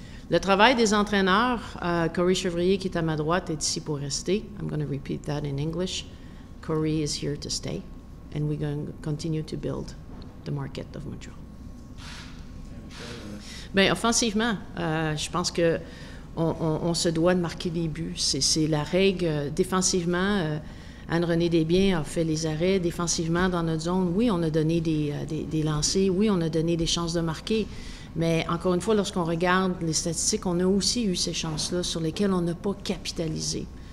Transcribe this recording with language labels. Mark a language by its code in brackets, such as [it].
[fr] Le travail des entraîneurs, Corey Chevrier, qui est à ma droite, est ici pour rester. [en] I'm going to repeat that in English. Corey is here to stay, and we're going to continue to build the market of Montreal. [fr] Bien, offensivement, je pense que on se doit de marquer des buts. C'est la règle. Défensivement, Anne-Renée Desbiens a fait les arrêts. Défensivement, dans notre zone, oui, on a donné des lancers. Oui, on a donné des chances de marquer. Mais encore une fois, lorsqu'on regarde les statistiques, on a aussi eu ces chances-là sur lesquelles on n'a pas capitalisé.